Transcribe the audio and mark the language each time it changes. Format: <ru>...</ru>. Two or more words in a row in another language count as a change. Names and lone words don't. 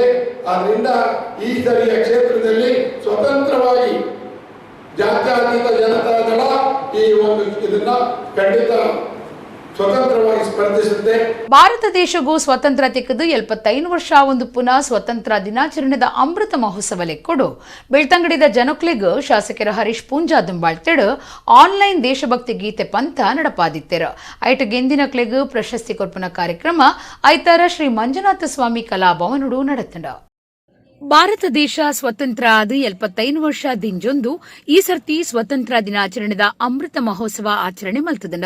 <kn>ಆದ್ರಿಂದ ಈ ಸರಿಯ ಕ್ಷೇತ್ರದಲ್ಲಿ ಸ್ವತಂತ್ರವಾಗಿ ಜಾತ್ಯತೀತ ಜನತಾದಳ ಈ ಒಂದು ಇದನ್ನ ಖಂಡಿತ ಸ್ವತಂತ್ರವಾಗಿ ಸ್ಪರ್ಧಿಸುತ್ತೆ.</kn> <tcy>ಭಾರತ ದೇಶಗೂ ಸ್ವತಂತ್ರ ತೆಗೆದು 75 ವರ್ಷ ಒಂದು ಪುನಃ ಸ್ವತಂತ್ರ ದಿನಾಚರಣೆದ ಅಮೃತ ಮಹೋತ್ಸವ ಲೆಕ್ಕೊಡು ಬೆಳ್ತಂಗಡಿದ ಜನಕ್ಲೆಗ್ ಶಾಸಕರ ಹರೀಶ್ ಪೂಂಜಾ ದುಂಬಾಳ್ತೆಡ್ ಆನ್ಲೈನ್ ದೇಶಭಕ್ತಿ ಗೀತೆ ಪಂಥ ನಡಪಾದಿತ್ತೆರ ಐಟ ಗೆಂದಿನ ಕ್ಲೆಗ್ ಪ್ರಶಸ್ತಿ ಕೊರ್ಪನ ಕಾರ್ಯಕ್ರಮ ಐತಾರ ಶ್ರೀ ಮಂಜುನಾಥ ಸ್ವಾಮಿ ಕಲಾಭವನುಡು ನಡೆತಂಡ. ಭಾರತ ದೇಶ ಸ್ವತಂತ್ರ ಆದ 75 ವರ್ಷ ದಿಂಜೊಂದು ಈ ಸರ್ತಿ ಸ್ವತಂತ್ರ ದಿನಾಚರಣೆದ ಅಮೃತ ಮಹೋತ್ಸವ ಆಚರಣೆ ಮಲ್ತದಂಡ.</tcy>